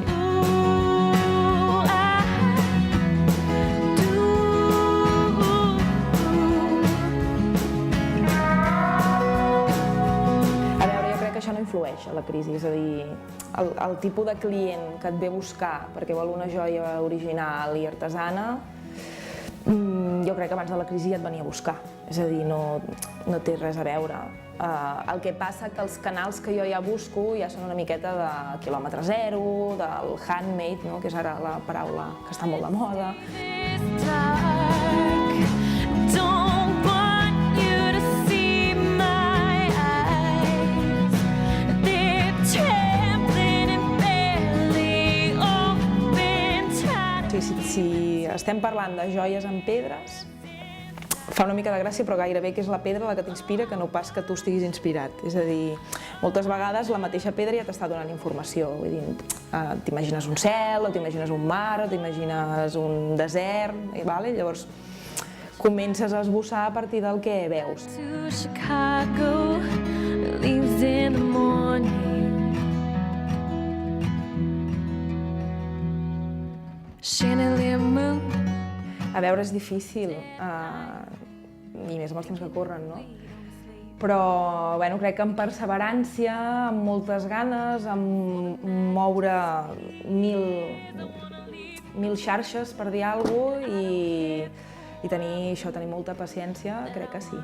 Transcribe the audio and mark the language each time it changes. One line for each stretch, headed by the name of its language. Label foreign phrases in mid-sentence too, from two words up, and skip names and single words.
Catalan: Això no influeix a la crisi, és a dir, el tipus de client que et ve a buscar perquè vol una joia original i artesana Jo crec que abans de la crisi ja et venia a buscar, és a dir, no té res a veure. El que passa que els canals que jo ja busco ja són una miqueta de quilòmetre zero, del handmade, no? Que és ara la paraula que està molt de moda.
English: It's dark. Don't want you to see my eyes. They're trembling and barely open tight.
Catalan: Si estem parlant de joies en pedres, fa una mica de gràcia, però gairebé que és la pedra la que t'inspira que no pas que tu estiguis inspirat. És a dir, moltes vegades la mateixa pedra ja t'està donant informació. Vull dir, t'imagines un cel, o t'imagines un mar, o t'imagines un desert, i llavors comences a esbossar a partir del que veus.
English: To Chicago, leaves in the morning. Chandelier moon.
Catalan: A veure, és difícil, i més amb els temps que corren, no? Però bueno, crec que amb perseverància, amb moltes ganes, amb moure mil xarxes, per dir alguna cosa, i tenir molta paciència, crec que sí.